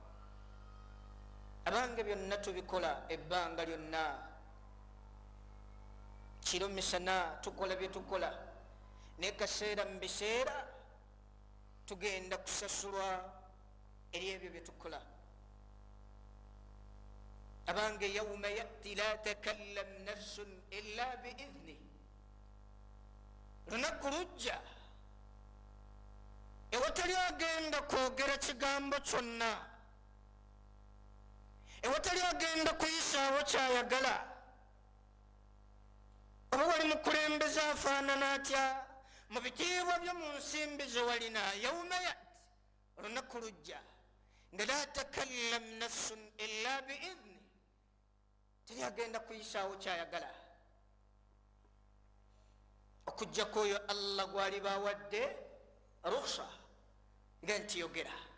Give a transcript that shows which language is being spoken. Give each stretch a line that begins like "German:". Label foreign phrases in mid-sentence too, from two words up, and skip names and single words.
Ganda: Abange byonna tubikola ebbanga lyonna, kiro misana tukola bye tukola, naye kaseera mu biseera tugenda kusasulwa eri ebyo bye tukola.
Arabic: Abange يوم يأتي لا تكلم نفس إلا بإذن.
Ganda: Lunaku lujja ewatali agenda kwogera kigambo kyonna, ewatali agenda kuyisaawo kyayagala. Oba wali mukulembeze afaanana atya, mu bitiibwa byo mu nsimbi ze walina,
Arabic: يوم يأتي,
Ganda: lunaku lujja nga
Arabic: لا تكلم نفس إلا بإذن,
Ganda: teri agenda kuyisaawo kyayagala okujjako oyo Allah gwali bawadde rukhsa nga nti yogera.